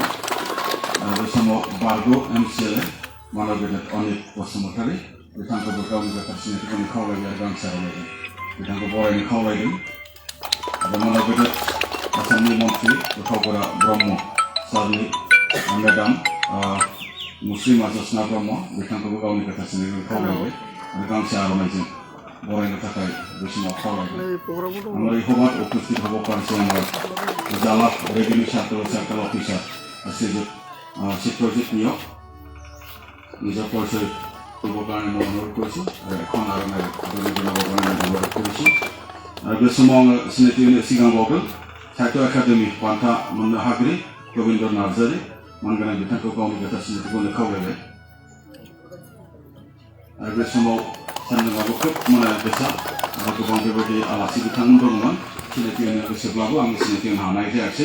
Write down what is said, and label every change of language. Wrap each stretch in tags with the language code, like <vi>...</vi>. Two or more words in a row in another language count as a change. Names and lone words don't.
<brx>आरो बे समाव बारग' एमसिएलए मानगेदेर अनित बसुमतारी बिथांखौबो गावनि गोथार सिनायथिखौ होनो खावलायबाय आरो गांसे आर'नाइजों बिथांखौ बरायनो खावलायदों। आरो मानगेदेर आसामनि मन्त्रि उर्खावगोरा ब्रह्म सारनि मेडाम मुस्लिमा जसना ब्रह्म बिथांखौबो गावनि गोथार सिनायथिखौ खावलायबाय आरो गांसे आर'नाइजों बरायनो थाखाय बे समाव खावलायबाय।</brx> <as>আমার এই সভাত উপস্থিত হ'ব পাৰিছে আমাৰ জালা ৰেভিনিউ চাৰ্কেল অফিচাৰ শ্ৰীযুত চিত্ৰজিৎ নিয়ক নিজৰ পৰিচয় দিবৰ কাৰণে মই অনুৰোধ কৰিছোঁ আৰু এখন আৰনাই জনাবৰ কাৰণে অনুৰোধ কৰিছোঁ।</as> <brx>आरो बे समाव आङो सिनायथि होनो सिगां बावदों साहित्य एकाडेमि बान्था मोननो हागिरि गोविन्द नार्जारि मानगोनां बिथांखौ गावनि गोथार सिनायथिखौ होनो खावलायबाय। आरो बे समाव सानदोंबाबो खोब बेसाद आरो गोबां बेबायदि आलासि बिथांमोन दंमोन सिनायथि होनो गोसोब्लाबो आं सिनायथि होनो हानाय जायासै।</brx>